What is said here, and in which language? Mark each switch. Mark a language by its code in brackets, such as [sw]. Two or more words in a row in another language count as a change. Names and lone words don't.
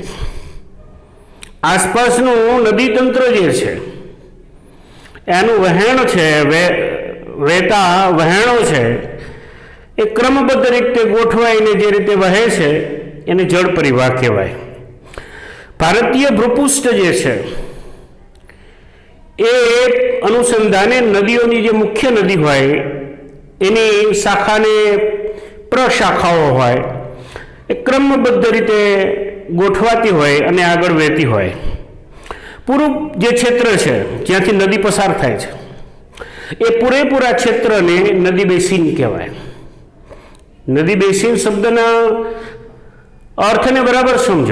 [gu] આસપાસનું નદી તંત્ર જે છે એનું વહેણ છે, વહેતા વહેણો છે એ ક્રમબદ્ધ રીતે ગોઠવાઈને જે રીતે વહે છે એને જડ પરિવાહ કહેવાય। ભારતીય ભૂપૃષ્ઠ જે છે એ અનુસંધાને નદીઓની જે મુખ્ય નદી હોય એની શાખા ને પ્રશાખાઓ હોય એ ક્રમબદ્ધ રીતે ગોઠવાતી હોય અને આગળ વહેતી હોય। પૂરું જે ક્ષેત્ર છે જ્યાંથી નદી પસાર થાય છે એ પૂરેપૂરા ક્ષેત્રને નદી બેસિન કહેવાય। નદી બેસિન શબ્દના અર્થને બરાબર સમજો।